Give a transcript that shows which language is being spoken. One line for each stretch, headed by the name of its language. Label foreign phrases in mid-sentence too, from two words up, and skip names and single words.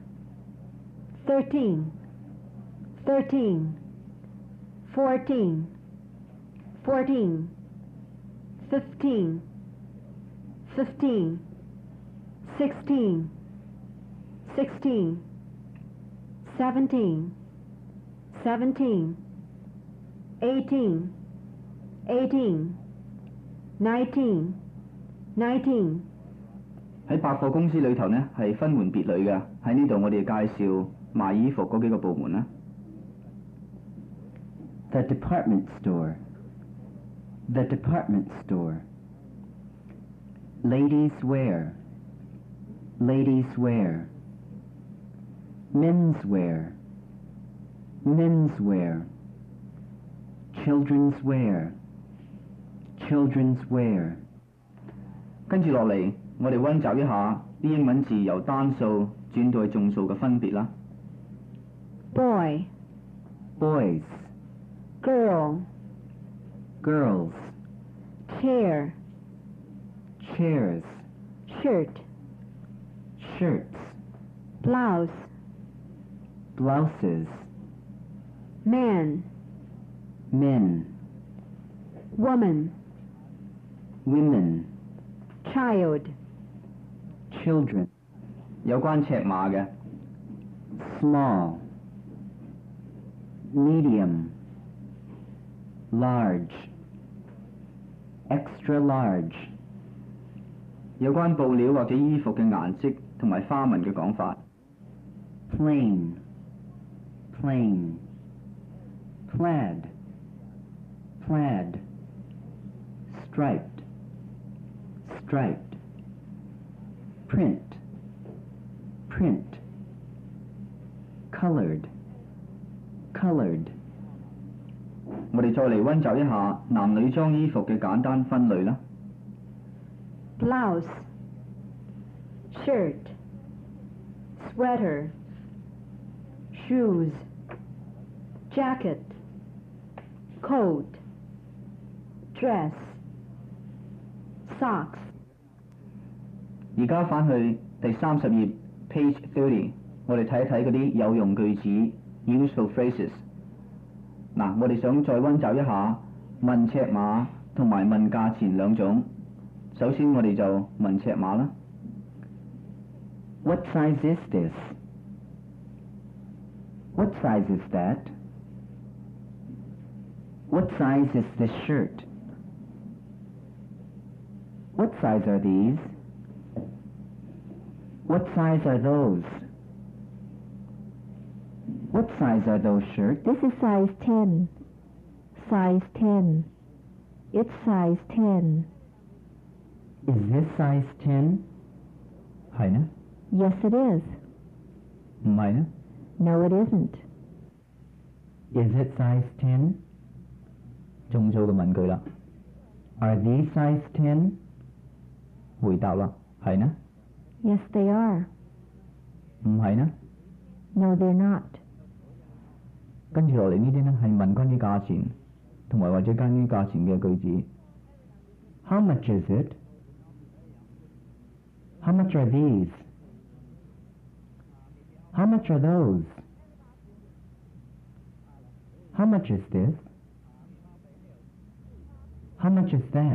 English: 13, 13, 14, 14, 15, 15, 16, 16, 17, 17, 18, 18, 19, 19.
Cantonese: 喺百貨公司裏頭呢係分門別類嘅，喺呢度我哋介紹賣衣服嗰幾個部門啦。
English: The department store. The department store. Ladies wear. Ladies wear. Men's wear. Men's wear. Children's wear. Children's wear.
Cantonese: 跟住落嚟，我哋溫習一下啲英文字由單數轉到去眾數嘅分別啦。
English: Boy, Boys. girl, Girls. chair, Chairs. shirt, Shirts. blouse, Blouses. man, Men. woman, Women. child, Children.
Cantonese: 有關尺碼嘅
English: Small. Medium. Large. Extra large.
Cantonese: 有關布料或者衣服嘅顏色同埋花紋嘅講法。
English: Plain. Plain. Plaid. Plaid. Striped. Striped. Print. Print. Colored. Colored.
Cantonese: 我哋再嚟溫習一下男女裝衣服嘅簡單分類啦。
English: blouse, shirt, sweater, shoes, jacket, coat, dress, socks.
Cantonese: 而家翻去第30頁 page 30，我哋睇一睇嗰啲有用句子
English: useful phrases。
Cantonese: 嗱，我哋想再溫習一下問尺碼同埋問價錢兩種。首先我哋就問尺碼啦。
English: What size is this? What size is that? What size is this shirt? What size are these? What size are those? What size are those shirts? This is size 10. Size 10. It's size 10. Is this size 10?
Cantonese: 係呢？
English: Yes, it is.
Cantonese: 唔係呢？
English: No, it isn't. Is it size 10?
Cantonese: 眾數嘅問句啦。
English: Are these size 10?
Cantonese: 回答啦，係呢？
English: Yes, they are.
Cantonese: 唔係呢？
English: No, they're not.
Cantonese: 跟住落嚟呢啲呢，係問關於價錢，同埋或者關於價錢嘅句子。
English: How much is it? How much are these? How much are those? How much is this? How much is that?